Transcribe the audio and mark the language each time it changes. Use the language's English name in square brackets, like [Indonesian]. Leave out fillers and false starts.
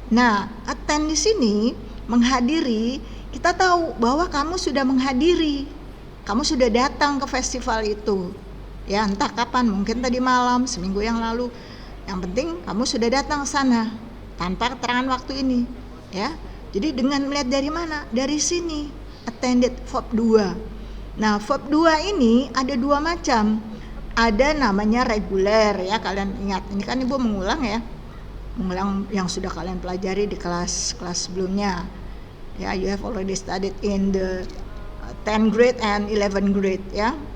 [Indonesian] Nah, attend di sini menghadiri, kita tahu bahwa kamu sudah menghadiri, kamu sudah datang ke festival itu ya, entah kapan, mungkin tadi malam, seminggu yang lalu. Yang penting kamu sudah datang ke sana tanpa keterangan waktu ini ya. Jadi dengan melihat dari mana? Dari sini, [English] attended verb 2. [Indonesian] Nah, verb 2 ini ada 2 macam. Ada namanya reguler ya, kalian ingat, ini kan Ibu mengulang ya, mengulang yang sudah kalian pelajari di kelas sebelumnya ya. [English] You have already studied in the 10th grade and 11th grade ya.